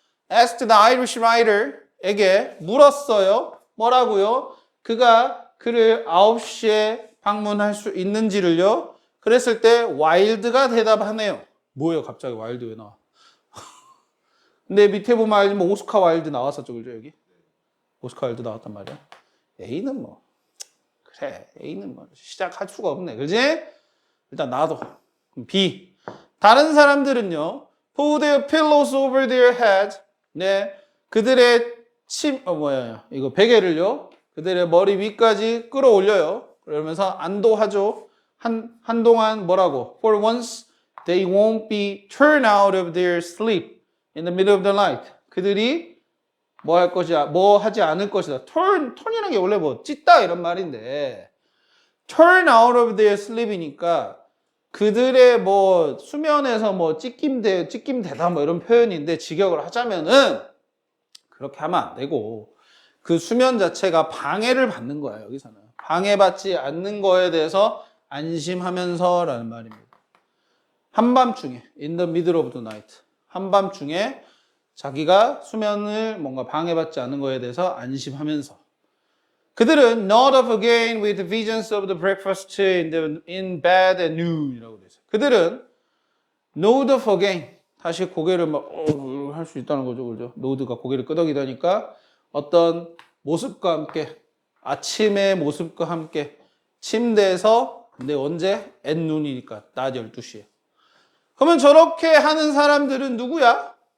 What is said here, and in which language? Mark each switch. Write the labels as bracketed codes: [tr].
[en] asked the Irish writer에게 [ko] 물었어요. 뭐라고요? 그가 그를 9시에 방문할 수 있는지를요. 그랬을 때 와일드가 대답하네요. 뭐예요? 갑자기 와일드 왜 나와? 근데 밑에 보면 알지만 오스카 와일드 나왔었죠, 그죠, 여기? 오스카 와일드 나왔단 말이야. A는 뭐 그래, A는 뭐 시작할 수가 없네, 그지? 일단 놔둬. 그럼 B. 다른 사람들은요, [en] put their pillows over their head. [ko] 네, 그들의 이거 베개를요, 그들의 머리 위까지 끌어올려요. 그러면서 안도하죠. 한동안 뭐라고? [en] For once, they won't be turned out of their sleep in the middle of the night. [ko] 그들이 뭐 할 것이야? 뭐 하지 않을 것이다. turn이라는 게 원래 뭐 찢다 이런 말인데 [en] turn out of their sleep [ko] 이니까 그들의 뭐 수면에서 뭐 찢김되다 뭐 이런 표현인데 직역을 하자면은 그렇게 하면 안 되고 그 수면 자체가 방해를 받는 거야, 여기서는. 방해받지 않는 거에 대해서 안심하면서라는 말입니다. 한밤중에 [en] in the middle of the night. [ko] 한밤중에 자기가 수면을 뭔가 방해받지 않는 거에 대해서 안심하면서. 그들은 [en] not up again with visions of the breakfast in bed at noon [ko] 이라고 되어 있어요. 그들은 [en] nod up again. [ko] 다시 고개를 막 할 수 있다는 거죠, 그죠? 노드가 고개를 끄덕이다니까 어떤 모습과 함께, 아침의 모습과 함께 침대에서, 근데 언제? [en] at noon [ko] 이니까 낮 12시에. 그러면 저렇게 하는 사람들은 누구야?